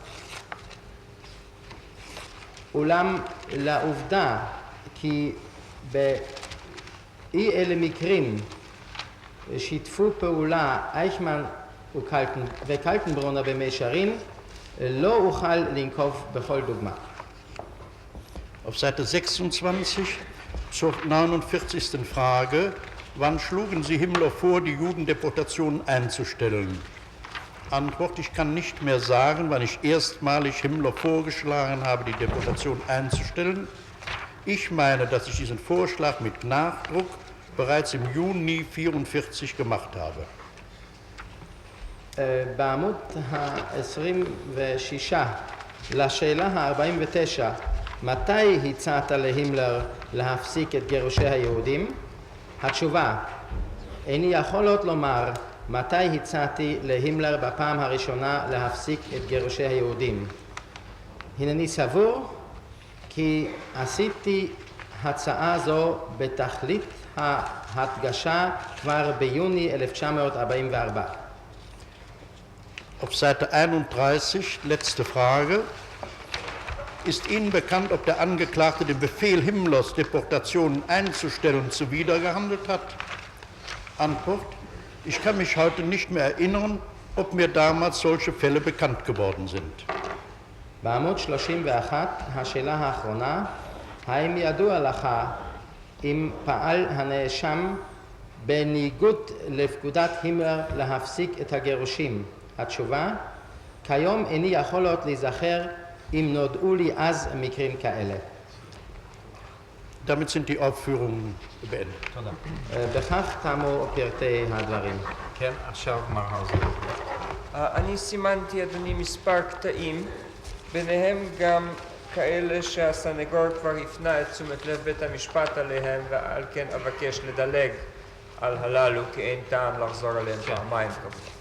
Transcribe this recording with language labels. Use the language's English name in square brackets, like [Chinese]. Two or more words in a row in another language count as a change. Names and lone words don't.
[Hebrew] אולם לעובדה כי באי אלה מקרים שיתפו פעולה אייכמן וקלטנברונר במישרין, לא אוכל לנקוב בכל דוגמה. [German] Auf Seite 26 zur 49. Frage: Wann schlugen Sie Himmler vor, die Judendeportation einzustellen? Antwort: Ich kann nicht mehr sagen, wann ich erstmalig Himmler vorgeschlagen habe, die Deportation einzustellen. Ich meine, dass ich diesen Vorschlag mit Nachdruck bereits im Juni 1944 gemacht habe. [Hebrew] בעמוד ה-26 לשאלה ה-49, מתי הצעת להימלר להפסיק את גירושי היהודים? התשובה: איני יכולות לומר מתי הצעתי להימלר בפעם הראשונה להפסיק את גירושי היהודים. הנני סבור כי עשיתי הצעה זו בתכלית ההדגשה כבר ביוני 1944. [German] Auf Seite 31, letzte Frage. Ist Ihnen bekannt, ob der Angeklagte den Befehl Himmlers, Deportationen einzustellen, zuwidergehandelt hat? Antwort: Ich kann mich heute nicht mehr erinnern, ob mir damals solche Fälle bekannt geworden sind. [Hebrew] בעמוד 31, השאלה האחרונה, האם ידוע לך אם פעל הנאשם בניגוד לפקודת הימלר להפסיק את הגירושים? התשובה: כיום איני יכולות להיזכר אם נודעו לי אז מקרים כאלה. [German] Damit sind die Aufführungen beendet. [Hebrew] בכך תמו פרטי הדברים. כן, עכשיו מר האוזר. אני סימנתי, אדוני, מספר קטעים, ביניהם גם כאלה שהסנגור כבר הפנה את תשומת לב בית המשפט עליהם, ועל כן אבקש לדלג על הללו, כי אין טעם לחזור עליהם פעמיים כמובן.